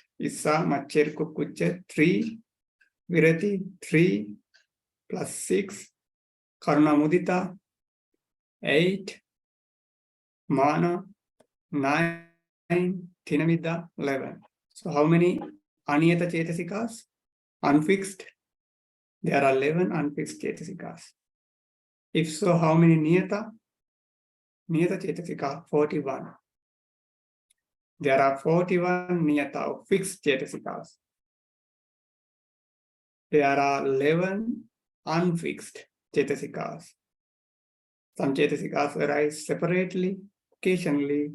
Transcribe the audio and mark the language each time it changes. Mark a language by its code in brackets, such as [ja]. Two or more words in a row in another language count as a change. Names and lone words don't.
[pi] Issa, maccera kukkucca, 3, virati, 3, plus 6, karuna mudita, 8, mana, 9, thīna middha, 11. [en] So how many [pi] aniyata cetasikas? [en] Unfixed. There are 11 unfixed cetasikas. If so, how many niyata? [pi] Niyata cetasika, [en] 41. There are 41 niyata of fixed cetasikas. There are 11 unfixed cetasikas. Some cetasikas arise separately, occasionally.